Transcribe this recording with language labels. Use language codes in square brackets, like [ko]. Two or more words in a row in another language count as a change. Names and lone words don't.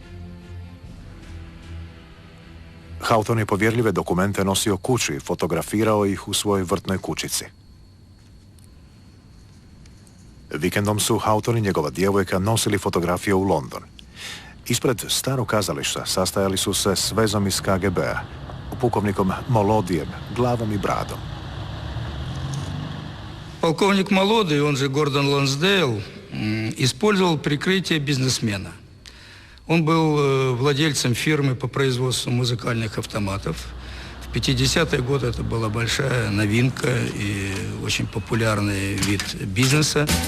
[hr] Houghton je povjerljive dokumente nosio kući i fotografirao ih u svojoj vrtnoj kućici. Vikendom su Houghton i njegova djevojka nosili fotografije u London. Ispred starog kazališta sastajali su se s vezom iz KGB-a, pukovnikom Molodijem, glavom i bradom. [ru] Полковник Молодый, он же Гордон Лонсдейл, использовал прикрытие бизнесмена. Он был владельцем фирмы по производству музыкальных автоматов. В 50-е годы это была большая новинка и очень популярный вид бизнеса.